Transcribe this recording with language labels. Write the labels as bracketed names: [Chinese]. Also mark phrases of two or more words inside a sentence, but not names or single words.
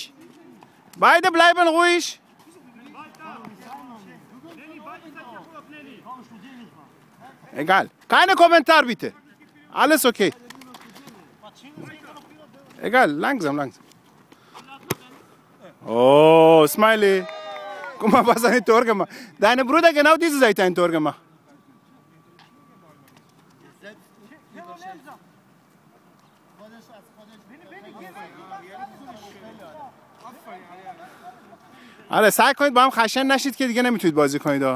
[German] Beide bleiben ruhig. Egal. Keine Kommentar bitte. Alles okay. Egal, langsam. Oh, Smiley. Guck mal, was ein Tor gemacht. Deine Bruder genau diese Seite ein Tor gemacht. [Persian] آره سعی کنید با هم خشن نشید که دیگه نمیتونید بازی کنید.